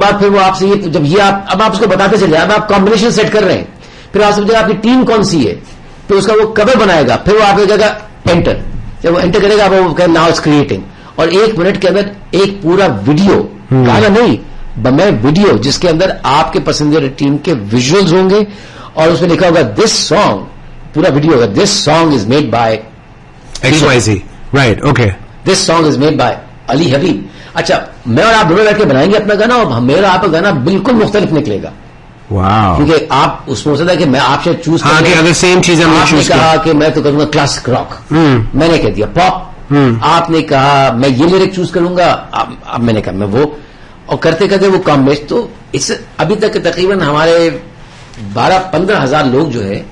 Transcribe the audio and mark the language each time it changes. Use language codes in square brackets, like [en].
[ur] اس کے بعد پھر وہ آپ سے یہ جب یہ اب آپ اس کو بتاتے چلے, اب آپ کمبینیشن سیٹ کر رہے ہیں, پھر آپ سے پوچھے گا آپ کی ٹیم کون سی ہے, پھر اس کا وہ کور بنائے گا, پھر وہ آپ کو کہے گا انٹر, جب وہ انٹر کرے گا آپ وہ [en] now it's creating, [ur] اور 1 منٹ کے اندر ایک پورا ویڈیو, گانا نہیں بمیں ویڈیو, جس کے اندر آپ کے پسندیدہ ٹیم کے ویژولز ہوں گے, اور اس میں لکھا ہوگا دس سانگ, پورا ویڈیو ہوگا [en] This song is made by XYZ, right, okay. This song is made by Ali Habib. [ur] اچھا میں اور آپ دونوں بیٹھ کے بنائیں گے اپنا گانا اور میرا آپ کا گانا بالکل مختلف نکلے گا. [en] Wow. [ur] کیونکہ آپ اس میں ہو سکتا ہے کہ میں آپ سے چوز ہاں کہ اگر سیم چیز ہم آپ نے کہا کہ میں تو کروں گا کلاسک راک, میں نے کہہ دیا پاپ, آپ نے کہا میں یہ لیرک چوز کروں گا, اب میں نے کہا میں وہ, اور کرتے کرتے وہ کام تو اس ابھی تک تقریباً ہمارے 12-15 ہزار لوگ جو ہے.